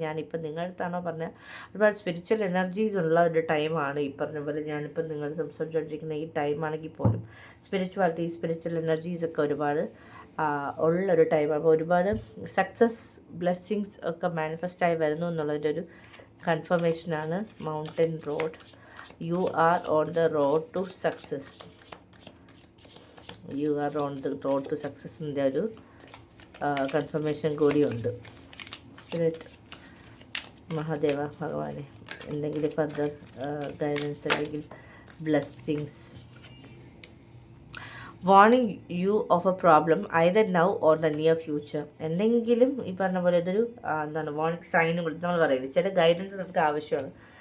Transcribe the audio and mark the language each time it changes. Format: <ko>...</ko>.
<ml>ഞാനിപ്പോൾ നിങ്ങളുടെ അടുത്താണോ പറഞ്ഞ ഒരുപാട് സ്പിരിച്വൽ എനർജീസ് ഉള്ള ഒരു ടൈമാണ് ഈ പറഞ്ഞ പോലെ. ഞാനിപ്പോൾ നിങ്ങൾ സംസാരിച്ചുകൊണ്ടിരിക്കുന്ന ഈ ടൈമാണെങ്കിൽ പോലും സ്പിരിച്വാലിറ്റി, സ്പിരിച്വൽ എനർജീസൊക്കെ ഒരുപാട് ഉള്ളൊരു ടൈമാണ്. അപ്പോൾ ഒരുപാട് സക്സസ് ബ്ലെസ്സിങ്സ് ഒക്കെ മാനിഫെസ്റ്റായി വരുന്നു എന്നുള്ളതിൻ്റെ ഒരു കൺഫർമേഷനാണ്.</ml> <en>Mountain road, you are on the road to success. You are on the road to success</en> <ml>ൻ്റെ ഒരു കൺഫർമേഷൻ കൂടിയുണ്ട്. സ്പിരിറ്റ് മഹാദേവ ഭഗവാനെ, എന്തെങ്കിലും ഫർദർ ഗൈഡൻസ് അല്ലെങ്കിൽ blessings.</ml> <en>Warning you of a problem either now or the near future.</en> <ml>എന്തെങ്കിലും ഈ പറഞ്ഞ പോലെ ഇതൊരു എന്താണ് വാർണിംഗ് സൈനും കൂടി നമ്മൾ പറയുന്നത്. ചില ഗൈഡൻസ് നമുക്ക് ആവശ്യമാണ്.</ml>